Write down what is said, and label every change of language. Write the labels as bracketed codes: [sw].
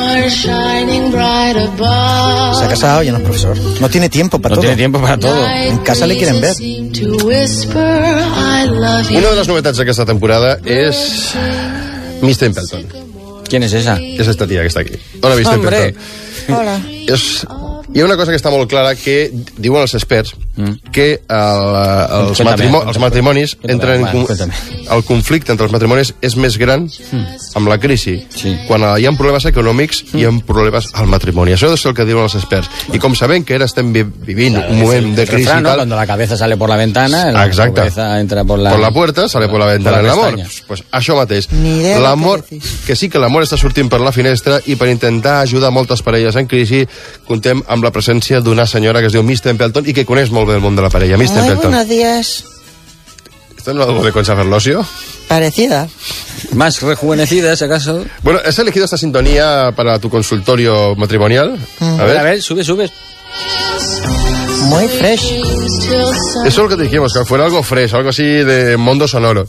[es] S'ha casado, ya no es profesor. No tiene tiempo para todo. No tiene tiempo para todo. En casa le quieren ver. Una de las novedades de esta temporada es Miss Templeton. ¿Quién es esa? Es esta tía que está aquí. Hola, Miss Templeton. Hola. Es... [ca] Hi ha una cosa que està molt clara, que diuen els experts que els matrimonis entren en el conflicte entre els matrimonis és més gran amb la crisi. Sí. Quan hi ha problemes econòmics, hi ha problemes al matrimoni. Això és el que diuen els experts. Bueno. I com sabem que ara estem vivint un moment de crisi... [es] Refrán, no? Cuando la cabeza sale por la ventana, la [ca] Exacte. [es] Cabeza entra por la... Por la puerta, sale por la ventana [ca] en l'amor. Pues això mateix. L'amor, que sí que l'amor està sortint per la finestra i per intentar ajudar moltes parelles en crisi, contem amb la presència d'una senyora que es diu Miss Templeton i que coneix molt bé el món de la parella. Miss Templeton. [es] Buenos días. ¿Esto no es algo de Concha Ferlosio? Parecida. Más rejuvenecida, si acaso. Bueno, ¿has elegido esta sintonía para tu consultorio matrimonial? A ver, sube, sube. Muy fresh. Eso es lo que te dijimos, que fuera algo fresh, algo así de mundo sonoro.